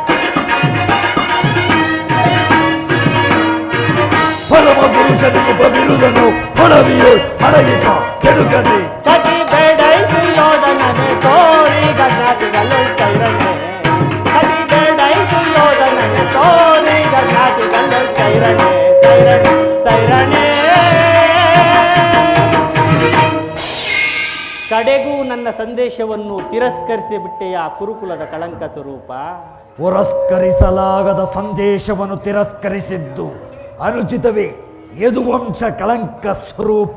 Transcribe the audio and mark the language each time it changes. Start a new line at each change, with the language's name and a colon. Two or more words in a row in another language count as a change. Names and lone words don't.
Kannada: ಪರಮ ಪುರುಷ ನೆನಪ ಬಿರುದನು ಹೊರವಿಯೋ ಅಡಗಿದ ಕೆಡುಕನೆ. ಕತಿ ಬೇಡಾಯ್ತು ಯೋಧನನೆ ತೋರಿಗ ಜಾತಿಗಳೊಳ್ ಸೈರಣೆ. ಕತಿ ಬೇಡಾಯ್ತು ಯೋಧನನೆ ತೋರಿಗ ಜಾತಿಗಳೊಳ್ ಸೈರಣೆ. ಸೈರಣೆ ಸೈರಣೆ. ಕಡೆಗೂ ನನ್ನ ಸಂದೇಶವನ್ನು ತಿರಸ್ಕರಿಸಿ ಬಿಟ್ಟೆಯ ಕುರುಕುಲದ ಕಳಂಕ ಸ್ವರೂಪ. ಪುರಸ್ಕರಿಸಲಾಗದ ಸಂದೇಶವನ್ನು ತಿರಸ್ಕರಿಸಿದ್ದು ಅನುಚಿತವೇ? ಯದುವಂಶ ಕಳಂಕ ಸ್ವರೂಪ.